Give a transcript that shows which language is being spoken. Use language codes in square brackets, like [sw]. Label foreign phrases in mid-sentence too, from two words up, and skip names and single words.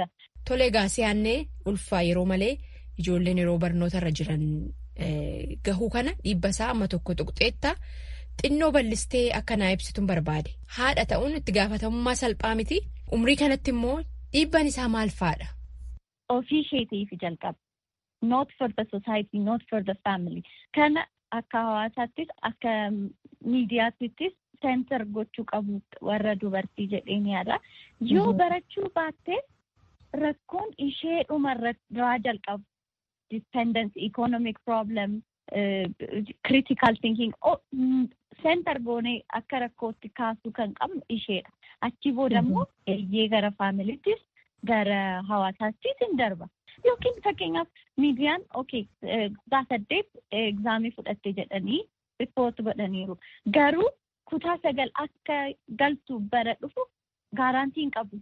[om] Tole egaa si'aannee ulfaa yeroo malee ijoolleen yeroo barnootarra jiran gahuu kana dhiibba isaa amma tokko tuqxeetta xinnoo bal'istee akka naa ibsituun barbaade. Haadha ta'uun itti gaafatamummaa salphaa miti. Umrii kanatti immoo dhiibban isaa maal fa'aadha? Ofii isheetiif jalqaba. [en] Not for the society, not for the family. [om] Kana akka hawaasaattis akka miidiyaattis center gochuu qabu warra dubartii jedheen yaada. Yoo barachuu baatte rakkoon ishee dhumarraa jalqabu. [en] Dependence, economic problem, critical thinking, [om] center goonee akka rakkootti kaasuu kan qabnu isheedha. Achi booda immoo eeyyee gara faamiliittis gara hawaasaattis hin darba. Yookiin fakkeenyaaf miidiyaan gaafa 8 egzaamii fudhatte jedhanii ripoort godhaniiru. Garuu kutaa 9 akka galtu bara dhufu gaaraantii hin qabu.